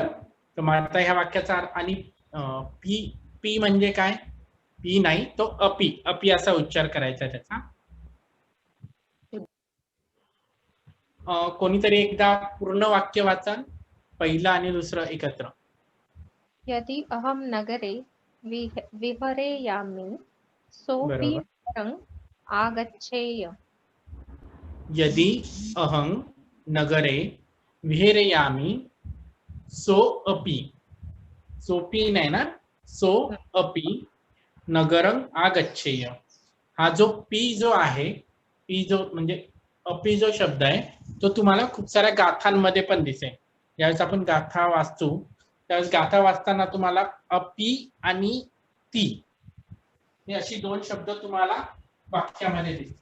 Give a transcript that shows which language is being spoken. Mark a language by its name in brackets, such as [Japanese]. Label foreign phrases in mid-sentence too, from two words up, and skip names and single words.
[Marathi] तर मग आता ह्या वाक्याचा आणि पी, पी म्हणजे काय. पी नाही, तो अपी, अपी असा उच्चार करायचा त्याचा. कोणीतरी एकदा पूर्ण वाक्य वाचन, पहिलं आणि दुसरं एकत्र. [Sanskrit] यदि अहम नगरे विहरेयामि सोऽपि नगरं आगच्छेय. यदि अहं नगरे विहरेयामि सो अपि, [Marathi] सोपी नाही ना, [Sanskrit] सो अपि नगरं आगच्छेय. [Marathi] हा जो पी जो आहे, पी जो म्हणजे अपी जो शब्द आहे तो तुम्हाला खूप साऱ्या गाथांमध्ये पण दिसेल. ज्यावेळेस आपण गाथा वाचतो त्यावेळेस गाथा वाचताना तुम्हाला अपी आणि ती हे अशी दोन शब्द तुम्हाला वाक्यामध्ये दिसतील.